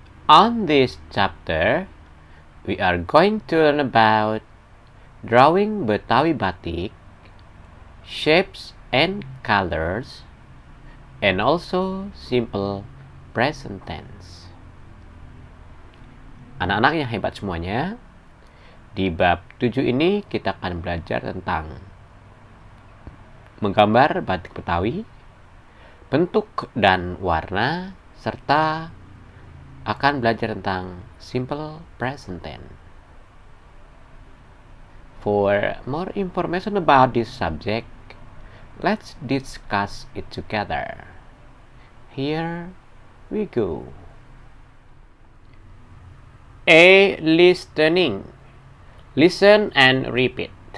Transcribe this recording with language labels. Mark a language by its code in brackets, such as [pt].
[en] On this chapter, we are going to learn about drawing Betawi batik, shapes and colors, and also simple present tense. [id] Anak-anak yang hebat semuanya, di bab 7 ini kita akan belajar tentang menggambar batik Betawi, bentuk dan warna, serta akan belajar tentang simple present tense. [en] For more information about this subject, let's discuss it together. Here we go. A. Listening. Listen and repeat.